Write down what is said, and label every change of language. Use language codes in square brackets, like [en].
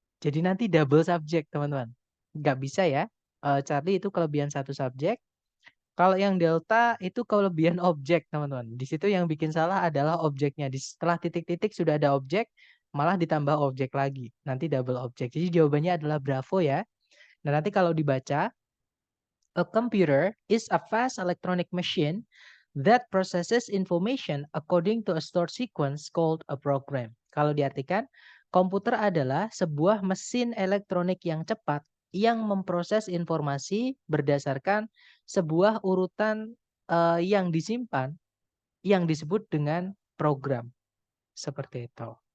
[id] Jadi nanti double subjek, teman-teman. Nggak bisa ya. Charlie itu kelebihan satu subjek. Kalau yang delta itu kelebihan objek, teman-teman. Di situ yang bikin salah adalah objeknya. Setelah titik-titik sudah ada objek, malah ditambah objek lagi. Nanti double objek. Jadi jawabannya adalah Bravo ya. Nah, nanti kalau dibaca, [en] a computer is a fast electronic machine that processes information according to a stored sequence called a program. [id] Kalau diartikan, komputer adalah sebuah mesin elektronik yang cepat yang memproses informasi berdasarkan sebuah urutan yang disimpan yang disebut dengan program. Seperti itu.